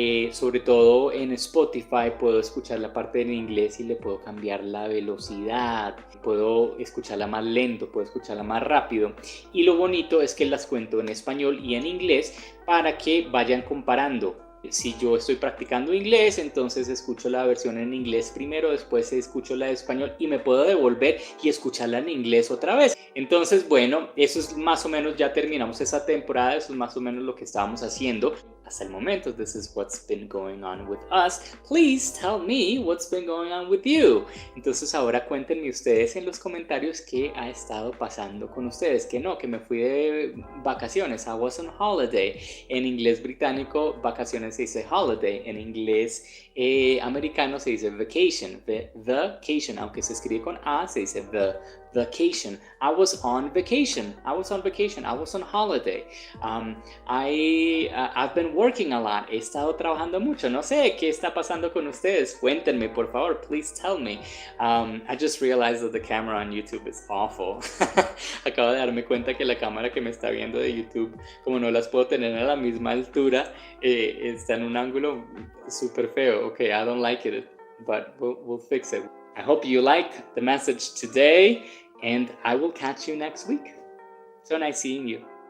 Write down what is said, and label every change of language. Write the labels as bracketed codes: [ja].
[es] Sobre todo en Spotify puedo escuchar la parte en inglés y le puedo cambiar la velocidad, puedo escucharla más lento, puedo escucharla más rápido, y lo bonito es que las cuento en español y en inglés para que vayan comparando. Si yo estoy practicando inglés, entonces escucho la versión en inglés primero, después escucho la de español y me puedo devolver y escucharla en inglés otra vez. Entonces, bueno, eso es más o menos, ya terminamos esa temporada, eso es más o menos lo que estábamos haciendo hasta el momento. [en] This is what's been going on with us. Please tell me what's been going on with you. [es] Entonces ahora cuéntenme ustedes en los comentarios qué ha estado pasando con ustedes. Que no, que me fui de vacaciones. [en] I was on holiday. [es] En inglés británico, vacaciones se dice holiday. En inglés americano se dice vacation. Vacation, aunque se escribe con A, se dice [en] vacation. I was on vacation. I was on holiday. I've been working a lot. [es] He estado trabajando mucho. No sé qué está pasando con ustedes. Cuéntenme, por favor. [en] Please tell me. I just realized that the camera on YouTube is awful. [es] Acabo de darme cuenta que la cámara que me está viendo de YouTube, como no las puedo tener a la misma altura, está en un ángulo súper feo. [en] Okay, I don't like it, but we'll fix it. I hope you liked the message today, and I will catch you next week. So nice seeing you.